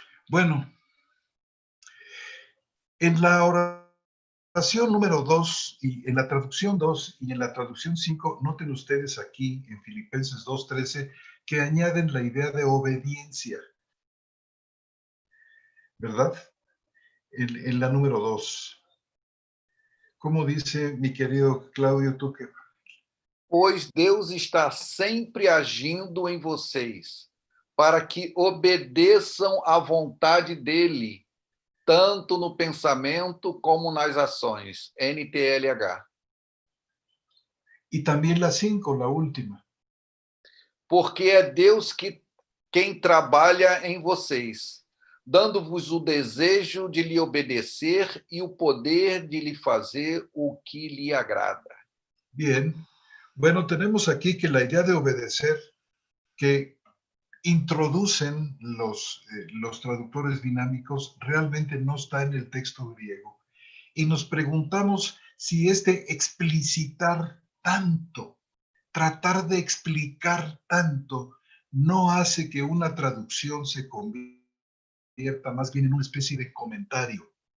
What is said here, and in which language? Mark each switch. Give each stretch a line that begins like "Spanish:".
Spanish: Bueno, en la oración número 2 y en la traducción 2 y en la traducción 5, noten ustedes aquí en Filipenses 2:13 que añaden la idea de obediencia, ¿verdad? En la número 2. ¿Cómo dice mi querido Claudio Tuque?
Portuguese: Pois Deus está sempre agindo em vocês, para que obedeçam à vontade dele, tanto no pensamento como nas ações. NTLH.
Spanish: Y también la 5, la última.
Portuguese: Porque é Deus quem trabalha em vocês, dando-vos o desejo de lhe obedecer e o poder de lhe fazer o que lhe agrada.
Spanish: Bien. Bueno, tenemos aquí que la idea de obedecer que introducen los traductores dinámicos realmente no está en el texto griego. Y nos preguntamos si este explicitar tanto, tratar de explicar tanto, no hace que una traducción se convierta más bien en una especie de comentario.